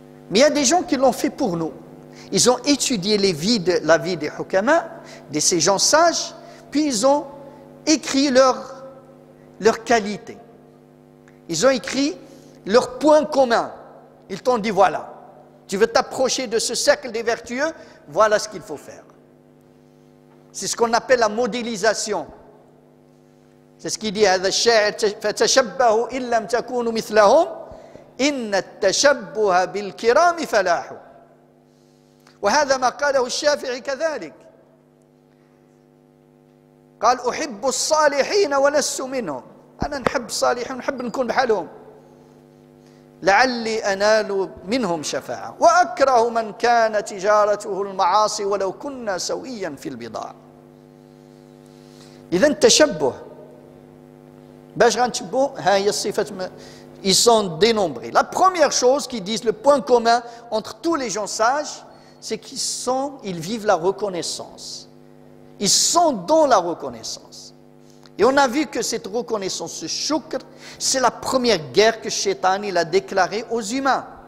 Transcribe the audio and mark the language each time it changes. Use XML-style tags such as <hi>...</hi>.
<fr>Mais il y a des gens qui l'ont fait pour nous. Ils ont étudié la vie des hukama, de ces gens sages, puis ils ont écrit leurs qualités. Ils ont écrit leurs points communs. Ils t'ont dit voilà. Tu veux t'approcher de ce cercle des vertueux, voilà ce qu'il faut faire. C'est ce qu'on appelle la modélisation. C'est ce qu'il dit</fr> <ar>هذا الشاعر فتشبهوا إن لم تكونوا مثلهم إن التشبه بالكرام فلاح. وهذا ما قاله الشافعي كذلك. قال أحب الصالحين ولست منهم. أنا نحب الصالحين ونحب نكون بحالهم. لعلي أنال منهم شفاعة وأكره من كان تجارته المعاصي ولو كنا سويا في البضاعة. إذا التشبه باش غنتشبهوا ها هي الصفات.</ar> <fr>Ils sont dénombrés. La première chose qu'ils disent, le point commun entre tous les gens sages, c'est qu'ils vivent la reconnaissance. Ils sont dans la reconnaissance. Et on a vu que cette reconnaissance, ce shukr, c'est la première guerre que Shaitan il a déclarée aux humains.</fr>